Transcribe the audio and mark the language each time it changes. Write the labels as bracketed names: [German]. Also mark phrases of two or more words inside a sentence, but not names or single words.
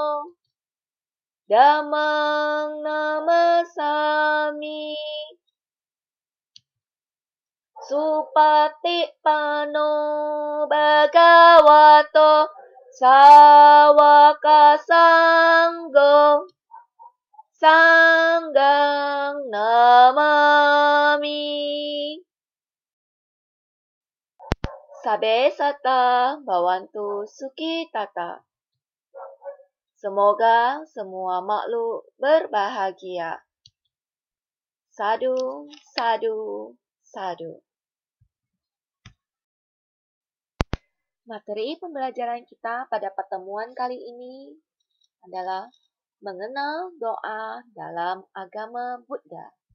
[Pali] Dhammang Namasami Supatippano Bhagavato Sawaka Sanggo Sanggang Namami Sabe Sata Bhavantu Sukhitata. [Indonesian] Semoga semua makhluk berbahagia. [Pali] Sadu, sadu, sadu. [Indonesian] Materi pembelajaran kita pada pertemuan kali ini adalah mengenal doa dalam agama Buddha.